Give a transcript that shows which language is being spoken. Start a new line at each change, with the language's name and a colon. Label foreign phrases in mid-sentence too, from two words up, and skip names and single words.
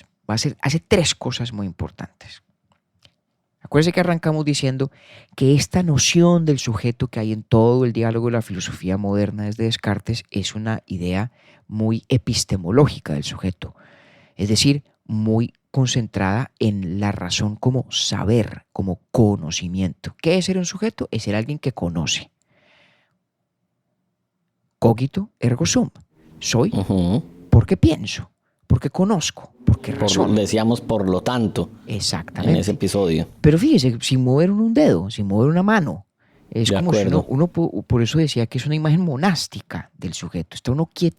Spanish: Hace tres cosas muy importantes. Acuérdense que arrancamos diciendo que esta noción del sujeto que hay en todo el diálogo de la filosofía moderna desde Descartes es una idea muy epistemológica del sujeto, es decir, muy concentrada en la razón como saber, como conocimiento. ¿Qué es ser un sujeto? Es ser alguien que conoce.
Latin: Cogito ergo sum.
Spanish: Soy porque pienso, porque conozco, porque razono. Decíamos por lo tanto. Exactamente. En ese episodio. Pero fíjese, sin mover un dedo, sin mover una mano. Es de como acuerdo. si uno, por eso decía que es una imagen monástica del sujeto.